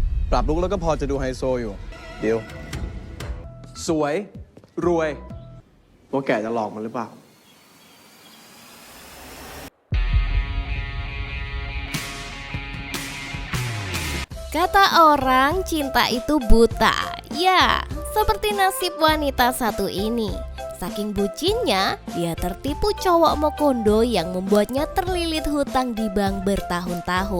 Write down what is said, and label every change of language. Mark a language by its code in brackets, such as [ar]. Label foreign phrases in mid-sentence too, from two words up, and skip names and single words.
[th] ปรับลุกแล้วก็พอจะดูไฮโซอยู่เดี๋ยวสวยรวยว่าแกจะหลอกมันหรือเปล่า [id] Kata orang, cinta itu buta. Ya, seperti nasib wanita satu ini. Saking bucinnya, dia tertipu cowok Mokondo yang membuatnya terlilit hutang di bank bertahun-tahun.